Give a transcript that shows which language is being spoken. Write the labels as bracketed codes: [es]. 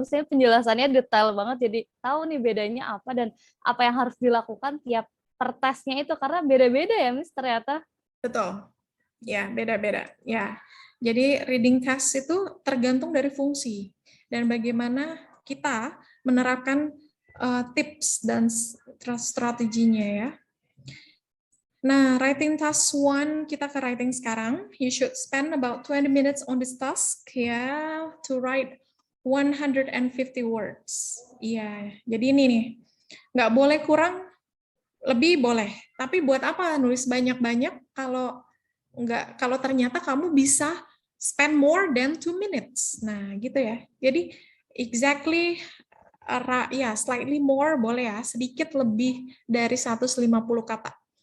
[id] Misalnya penjelasannya detail banget, jadi tahu nih bedanya apa dan apa yang harus dilakukan tiap per tesnya itu, karena beda-beda ya, Miss, ternyata. Betul. Ya, beda-beda. Ya. Jadi reading test itu tergantung dari fungsi dan bagaimana kita menerapkan tips dan strateginya ya. Nah, writing task 1, kita ke writing sekarang. [en] You should spend about 20 minutes on this task ya, to write 150 words. [id] Iya, jadi ini nih. Nggak boleh kurang, lebih boleh. Tapi buat apa nulis banyak-banyak kalau ternyata kamu bisa [en] spend more than 2 minutes. [id] Nah, gitu ya. Jadi exactly ya slightly more boleh ya, sedikit lebih dari 150 kata.